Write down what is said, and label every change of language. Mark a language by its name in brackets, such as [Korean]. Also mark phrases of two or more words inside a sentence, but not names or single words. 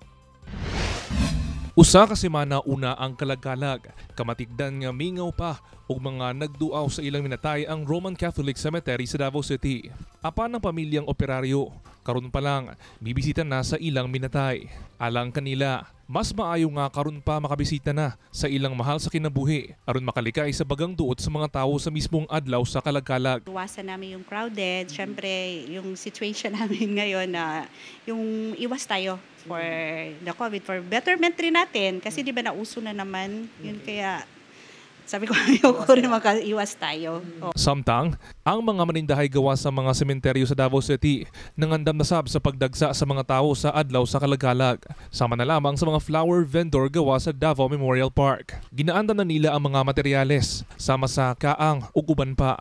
[Cebuano] Usa ka semana una ang kalagalag, kamatigdan nga mingaw pa ug mga nagduaw sa ilang minatay ang Roman Catholic Cemetery sa Davao City. Apan ng pamilyang operaryo, karon pa lang bibisita na sa ilang minatay. Alang kanila, mas maayo nga karon pa makabisita na sa ilang mahal sa kinabuhi aron makalikay sa bagang duot sa mga tawo sa mismong adlaw sa kalagalag. [Filipino] Iwasan namin yung crowded, syempre yung situation namin ngayon na yung iwas tayo [English] for the COVID, for betterment [Filipino] rin natin kasi di ba nauso na naman yun, kaya sabi ko ayoko rin makaiwas tayo. [Cebuano] Samtang, ang mga manindahay gawa sa mga sementeryo sa Davao City nangandam na sab sa pagdagsa sa mga tao sa adlaw sa kalagalag. Sama na lamang sa mga [English] flower vendor [Cebuano] gawa sa Davao Memorial Park. Ginaanda na nila ang mga materyales, sama sa kaang ug uban pa.